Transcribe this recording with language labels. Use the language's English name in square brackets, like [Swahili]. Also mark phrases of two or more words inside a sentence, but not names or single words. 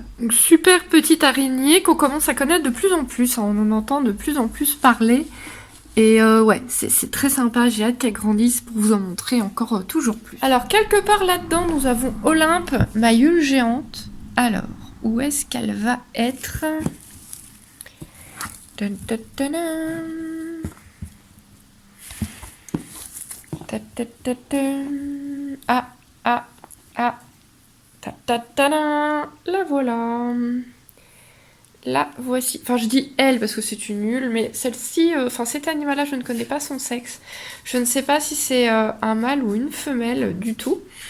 [French] Donc, super petite araignée qu'on commence à connaître de plus en plus, hein, on en entend de plus en plus parler. Et ouais, c'est très sympa, j'ai hâte qu'elle grandisse pour vous en montrer encore toujours plus. Alors quelque part là-dedans, nous avons Olympe, ma Yule géante. Alors, où est-ce qu'elle va être? Dun, dun, dun, dun. Ta, ta, ta, ta. La voilà. La voici. Enfin, je dis elle parce que c'est une nulle, mais celle-ci, cet animal-là, je ne connais pas son sexe. Je ne sais pas si c'est un mâle ou une femelle du tout.